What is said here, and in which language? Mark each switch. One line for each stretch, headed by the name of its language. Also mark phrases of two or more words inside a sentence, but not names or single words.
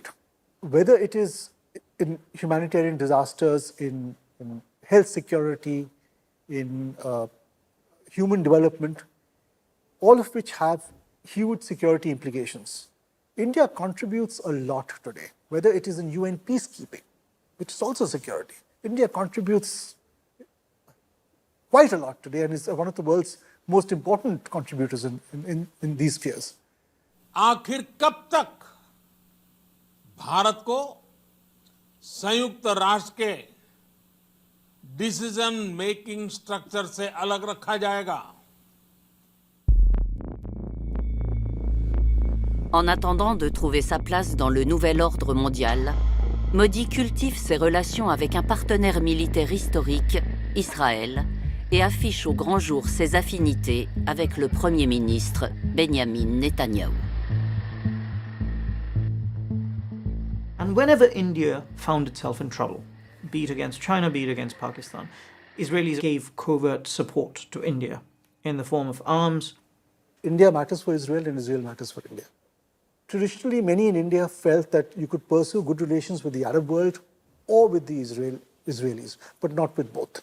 English: Whether it is in humanitarian disasters, in health security, in human development, all of which have huge security implications. India contributes a lot today, whether it is in UN peacekeeping, which is also security. India contributes quite a lot today and is one of the world's most important contributors in these spheres.
Hindi: आखिर कब तक भारत को संयुक्त राष्ट्र के
English: decision making structure
Hindi: से अलग रखा जाएगा?
French: En attendant de trouver sa place dans le nouvel ordre mondial, Modi cultive ses relations avec un partenaire militaire historique, Israël, et affiche au grand jour ses affinités avec le Premier ministre Benjamin Netanyahu.
English: And whenever India found itself in trouble, be it against China, be it against Pakistan, Israelis gave covert support to India in the form of arms. India matters for Israel and Israel matters for India. Traditionally, many in India felt that you could pursue good relations with the Arab world or with the Israelis, but not with both.